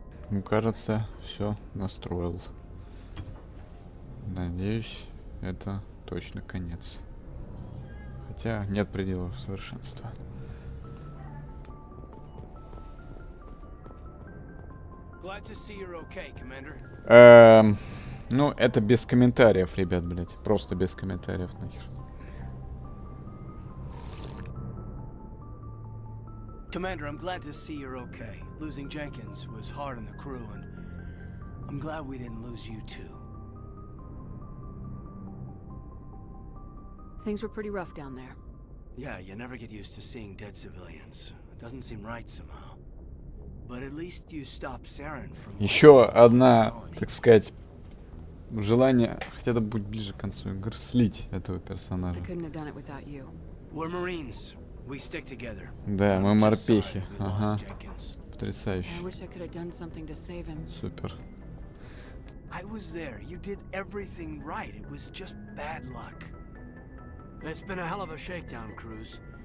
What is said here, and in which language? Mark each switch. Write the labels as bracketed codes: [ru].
[ru] Ну, кажется, все настроил. Надеюсь, это точно конец. Хотя нет пределов совершенства. [en] Glad to see you're okay, Commander. [ru] Ну, это без комментариев, ребят, блять. Просто без комментариев нахер. [en] Commander, I'm glad to see you're okay. Losing Jenkins was hard on the crew, and I'm glad we didn't lose you too. Things were pretty rough down there. Yeah, you never get used to seeing dead civilians. It doesn't seem right somehow. But at least you stopped Saren from... [ru] Еще одна, так сказать, желание, хотя это будет ближе к концу игры, слить этого персонажа. [en] I couldn't have done it without you. We're Marines. We stick together. [ru] Да, мы морпехи. Ага. Потрясающе. [en] I wish I could have done something to save him. [ru] Супер. [en] I was there. You did everything right. It was just bad luck. It's been a hell of a shakedown, Cruz.